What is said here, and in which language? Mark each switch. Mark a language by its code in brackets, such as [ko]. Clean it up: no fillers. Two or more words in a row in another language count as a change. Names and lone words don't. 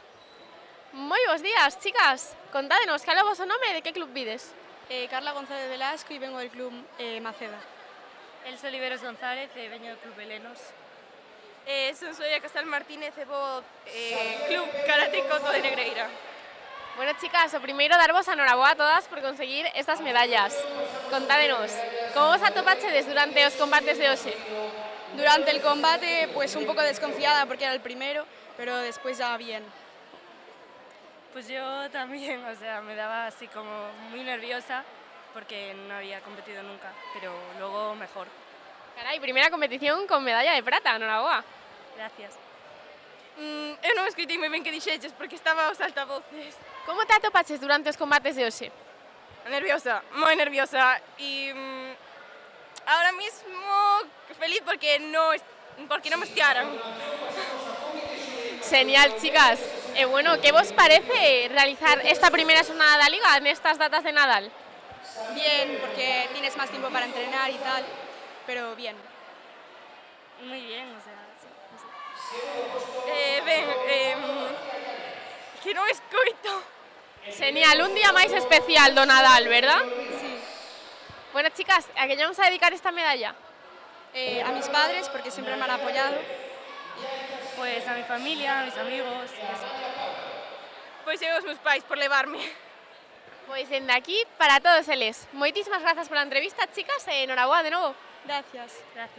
[gl] Moi bos días, chicas. Contádenos, cal é o voso nome e de que club vides? [es] Carla González Velasco y vengo del club Maceda. [gl] Elsa Oliveros González e veño do club Helenos. Son Soia Casal Martínez e vou Club Karate Coto de Negreira. Bueno, chicas, o primeiro darvos a noraboa a todas por conseguir estas medallas. Contádenos, como vos atopachedes durante os combates de hoxe? [es] Durante el combate, pues un poco desconfiada porque era el primero, pero después ya bien. Pues yo también, o sea, me daba así como muy nerviosa porque no había competido nunca, pero luego mejor. [gl] Carai, primeira competición con medalla de prata, noraboa. [es] Gracias. [gl] Eu non escoitei moi ben que dixeches porque estaba aos altavoces. Como te atopaches durante os combates de hoxe? Nerviosa, moi nerviosa e [es] ahora mismo [gl] feliz porque non me estiaran. Genial, chicas. E bueno, que vos parece realizar esta primeira xornada da Liga nestas datas de Nadal? [es] Bien, porque tienes más tiempo para entrenar y tal, pero bien. Muy bien, o sea, sí, no sé. [gl] Que non escoito. Genial, un día máis especial do Nadal, verdad? [es] Sí. Bueno, chicas, ¿a quién vamos a dedicar esta medalla? A mis padres, porque siempre me han apoyado. Pues a mi familia, a mis amigos y eso. [gl] Pois eu aos meus pais por levarme. Pois dende aquí para todos eles. Moitísimas grazas pola entrevista, chicas, e enhoraboa de novo. [es] Gracias.